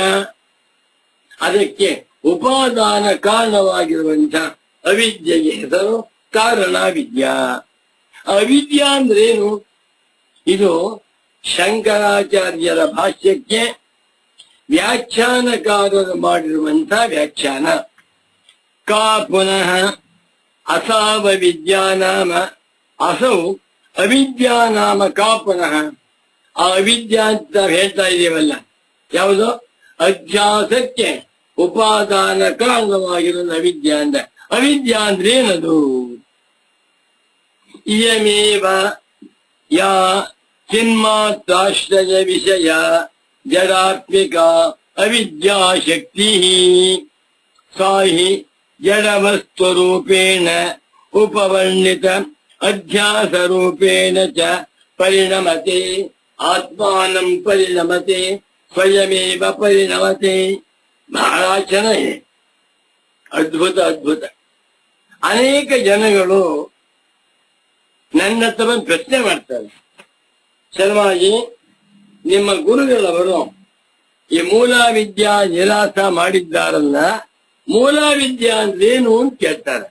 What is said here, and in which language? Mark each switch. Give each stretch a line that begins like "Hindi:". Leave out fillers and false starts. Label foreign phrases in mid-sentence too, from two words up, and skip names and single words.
Kannada: ಅದಕ್ಕೆ ಉಪಾದಾನ ಕಾರಣವಾಗಿರುವಂತ ಅವಿದ್ಯೆಗೆ ಹೆಸರು ಕಾರಣ ವಿದ್ಯಾ. ಅವಿದ್ಯಾ ಅಂದ್ರೇನು? ಇದು ಶಂಕರಾಚಾರ್ಯರ ಭಾಷ್ಯಕ್ಕೆ ವ್ಯಾಖ್ಯಾನಕಾರರು ಮಾಡಿರುವಂತಹ ವ್ಯಾಖ್ಯಾನ.
Sanskrit: ಕಾ ಪುನಃ ಅಸಾವ ವಿದ್ಯಾ ನಾಮ. ಅಸೌ ಅವಿದ್ಯಾ ನಾಮ ಕಾ ಪುನಃ.
Kannada: ಆ ಅವಿದ್ಯಾ ಅಂತ ಹೇಳ್ತಾ ಇದೀವಲ್ಲ, ಯಾವುದು? ಅಧ್ಯಾಸಕ್ಕೆ ಉಪಾದಾನ ಕಾರಣವಾಗಿರೋದು ಅವಿದ್ಯಾ ಅಂದ. ಅವಿದ್ಯಾ ಅಂದ್ರೆ ಏನದು?
Sanskrit: ಇಯಮೇವ ಯಾ ಚಿನ್ಮಾತ್ರಾಶ್ರಯ ವಿಷಯ ಜಡಾತ್ಮಿಕ ಅವಿದ್ಯಾ ಶಕ್ತಿ ಸಾ ಹಿ ಜಡವಸ್ತುರೂಪೇಣ ಉಪವರ್ಣಿತ ಅಧ್ಯಾಸ ರೂಪೇಣ ಚ ಪರಿಣಮತೆ. ಆತ್ಮಾನಂ ಪರಿಣಮತೆ ಸ್ವಯಮೇವ ಪರಿಣಮತೆ.
Kannada: ಬಹಳ ಚೆನ್ನಾಗಿದೆ. ಅದ್ಭುತ ಅದ್ಭುತ. ಅನೇಕ ಜನಗಳು ನನ್ನ ಹತ್ರ ಬಂದು ಪ್ರಶ್ನೆ ಮಾಡ್ತಾರೆ, ಶರ್ಮಾಜಿ, ನಿಮ್ಮ ಗುರುಗಳವರು ಈ ಮೂಲಾವಿದ್ಯಾ ನಿರಾಸ ಮಾಡಿದ್ದಾರಲ್ಲ, ಮೂಲಾವಿದ್ಯಾ ಅಂದ್ರೇನು ಅಂತ ಕೇಳ್ತಾರೆ.